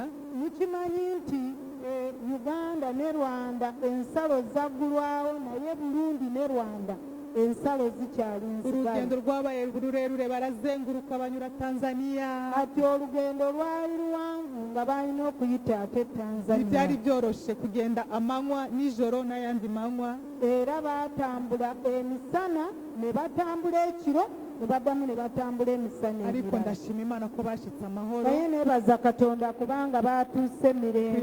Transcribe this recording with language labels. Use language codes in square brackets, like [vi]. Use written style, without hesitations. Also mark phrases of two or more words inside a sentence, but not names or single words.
[lg] mukimanyi nti Uganda ne Rwanda ensalo zaggulwawo naye Burundi ne Rwanda ensalo zikyali nsigaye. [rw] Urugendo rwabaye rurerure barazenguruka banyura Tanzania. [lg] Ati olugendo lwali luwanvu nga balina okuyita ate Tanzania. [rw] Byari byoroshe kugenda amanywa nijoro n'ayandi manywa. [lg] Era batambula emisana ne batambula ekiro ne baddamu ne batambula emisana [rw] ariko ndashima Imana ko bashitse amahoro. [lg] naye nebaza Katonda kubanga batuuse mirembe.